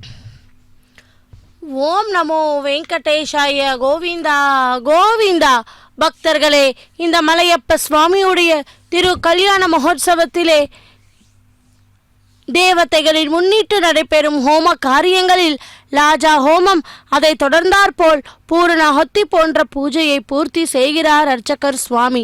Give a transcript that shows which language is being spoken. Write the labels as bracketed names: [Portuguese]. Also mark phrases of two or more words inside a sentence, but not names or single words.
[Sanskrit] ఓం నమో వెంకటేశాయ గోవింద గోవింద [Tamil] பக்தர்களே, இந்த மலையப்ப சுவாமியுடைய திரு கல்யாண மகோத்சவத்திலே தேவதைகளின் முன்னிட்டு நடைபெறும் ஹோம காரியங்களில் லாஜா ஹோமம், அதை தொடர்ந்தாற்போல் பூரணாஹத்தி போன்ற பூஜையை பூர்த்தி செய்கிறார் அர்ச்சகர் சுவாமி.